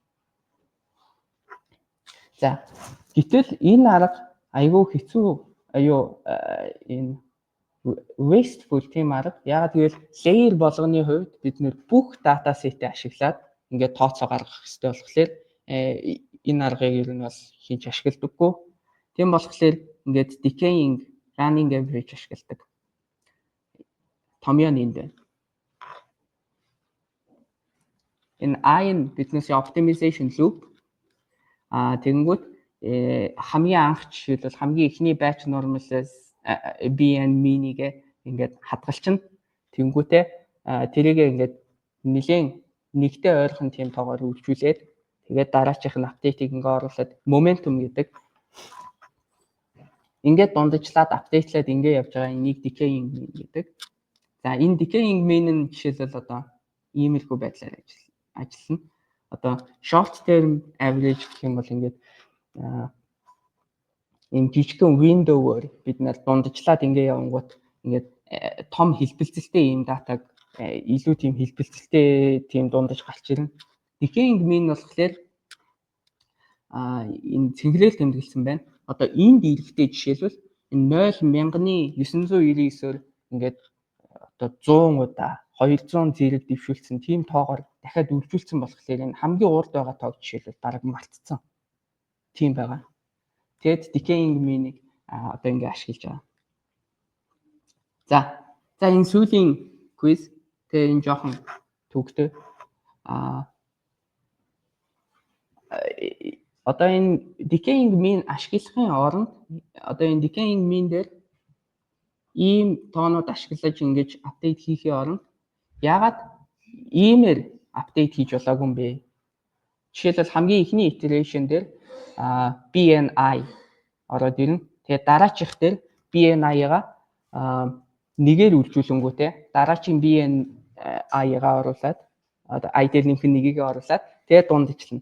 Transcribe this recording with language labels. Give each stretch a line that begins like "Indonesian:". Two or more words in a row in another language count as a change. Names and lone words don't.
Mongolian: За гэтэл энэ арга айгүй хэцүү энэ wasteful тийм арга. Яагаад гэвэл layer болгоны хувьд бид нэр бүх дата сетээ ашиглаад ингээд тооцоо гаргах хэрэгтэй болохоор энэ аргыг ер нь бол хийж ашигладаггүй. Тийм болохоор ингээд
English: decaying running average
Mongolian: ашигладаг. Томьёо нь энд байна. Энэ I нь биднээс
English: optimization loop.
Mongolian: Тэгэнгүүт хамгийн анх жишээлбэл хамгийн эхний
English: batch normalize BN mini-
Mongolian: гээ ингээд хадгалчихна. Тэнгүүтээ тэрийгээ ингээд нэлээд нэгтэй ойрхон тийм тоогоор үржүүлээд тэгээд дараачих нь апдейтыг ингээд оруулаад momentum гэдэг ингээд дундажлаад апдейтлаад ингээд явж байгаа энийг
English: decaying mean
Mongolian: гэдэг. За энэ
English: decaying mean
Mongolian: нь жишээлбэл одоо иймэрхүү байдлаар ажиллана. Одоо
English: short term average
Mongolian: гэх юм бол ингээд энэ жижигхэн window-оор бид нэр дундажлаад ингээд явангууд ингээд том хэлбэлцэлтэй ийм датаг илүү тийм хэлбэлцэлтэй тийм дундаж гарч ирнэ.
English: Decaying mean
Mongolian: болохоор энэ цэнхрэл тэмдэглэсэн байна. Одоо энд ирэхдээ жишээлбэл энэ 0,999-оор ингээд одоо 100 удаа 200 зэрэг дэвшүүлсэн тийм тоогоор дахиад үржүүлсэн болохоор энэ хамгийн урд байгаа тоог жишээлбэл бараг мартцсан. Тийм байгаа. Тэгэд
English: decaying mean-
Mongolian: ийг одоо ингээд ашиглаж байгаа. За энэ сүүлийн quiz тэгээ энэ жоохон төгтөө. Одоо энэ
English: decaying mean
Mongolian: ашиглахын оронд одоо энэ
English: decaying mean
Mongolian: дээр ийм тоонууд ашиглаж ингэж апдейт хийхээ оронд яагаад иймэр апдейт хийж болоогүй юм бэ? Жишээлбэл хамгийн ихний iteration дээр BNI ороод ирнэ. Тэгээд дараачих дээр BNI-га нэгээр үржүүлэнгүүтээ дараагийн BNI-га оруулаад одоо I дээр нэмэх нэгийг оруулаад тэгээд дундажлна.